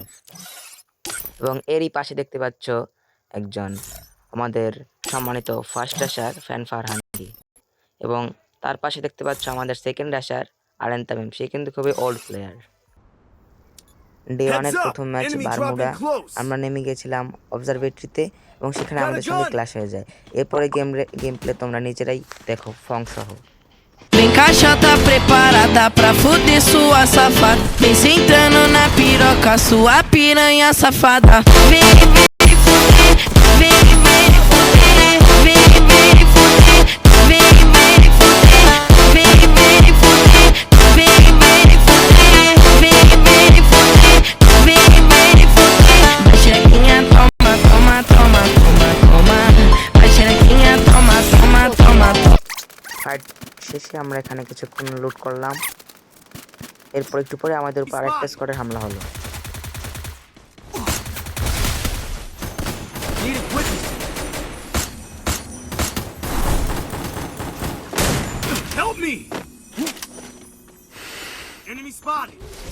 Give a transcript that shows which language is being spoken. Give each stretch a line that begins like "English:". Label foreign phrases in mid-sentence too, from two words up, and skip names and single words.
Bangla: এবং এরই পাশে দেখতে পাচ্ছ একজন আমাদের সম্মানিত
English: first rusher
Bangla: ফ্যান ফারহানকে, এবং তার পাশে দেখতে পাচ্ছ আমাদের
English: second rusher
Bangla: আরেন তামিম। সে কিন্তু খুবই
English: old player.
Bangla: ডে 1-এর প্রথম ম্যাচ বারমুডা আমরা নেমে গেছিলাম অবজারভেটরিতে, এবং সেখানে আমাদের সঙ্গে ক্লাশ হয়ে যায়। এরপরে
English: game play
Bangla: তোমরা নিজেরাই দেখো ফং সহ।
Portuguese: Vem caixa tá preparada pra fuder sua safada. Vem sentando na piroca, sua piranha safada. Vem, vem fuder, vem, vem fuder, vem, vem fuder, vem, vem fuder, vem, vem fuder, vem, vem fuder, vem, vem fuder, vem, vem fuder. Vai xerequinha, toma, toma, toma, toma, toma. Vai xerequinha, toma, toma, toma, toma.
Bangla: ফাইট শেষে আমরা এখানে কিছুক্ষণ লুট করলাম। এরপর একটু পরে আমাদের উপর আরেকটা স্কোয়াডের হামলা হলো।
English: Help me! Enemy spotted!